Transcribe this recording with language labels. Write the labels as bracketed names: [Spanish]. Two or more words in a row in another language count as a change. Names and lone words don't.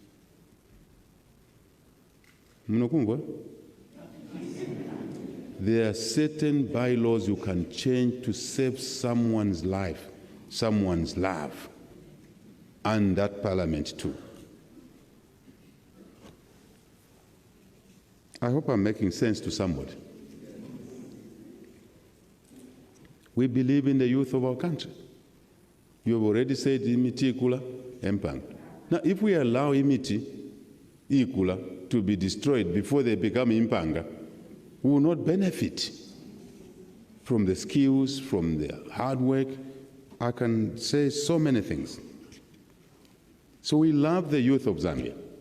[English] There are certain bylaws you can change to save someone's life, someone's love, and that parliament too. I hope I'm making sense to somebody. We believe in the youth of our country. You have already said [Bemba] imiti ikula empang. [English] Now, if we allow [Bemba] imiti ikula [English] to be destroyed before they become impanga, we will not benefit from the skills, from the hard work. I can say so many things. So we love the youth of Zambia.